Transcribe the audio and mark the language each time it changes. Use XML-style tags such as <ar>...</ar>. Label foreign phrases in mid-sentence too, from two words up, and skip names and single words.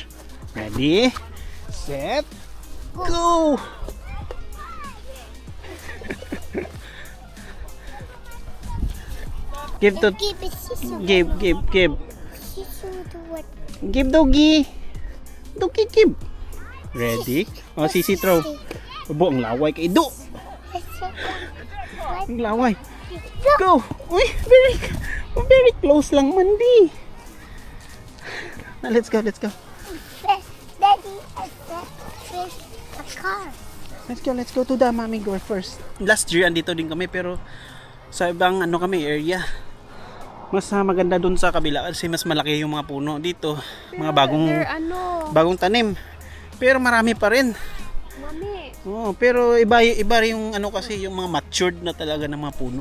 <en>Ready, set, go. Give to, Give it sister. give. Sister to what? Give doggy. Doggy, give. Ready? Oh, sisi throw.</en> <ceb>Ubo, ang laway kay Do. Ang laway.</ceb> <en>Go.</en> <ceb>Uy,</ceb> <en>very close</en> <ceb>lang man di.</ceb> <en>Now, let's go. Daddy, a car. Let's go to the mommy go first.</en> <tl>Last year andito din kami pero sa ibang ano kami area. Mas maganda dun sa kabila kasi mas malaki yung mga puno dito. Mga bagong tanim. Pero marami pa rin. Mami. Oh, pero iba yung ano kasi yung mga matured na talaga ng mga puno.</tl>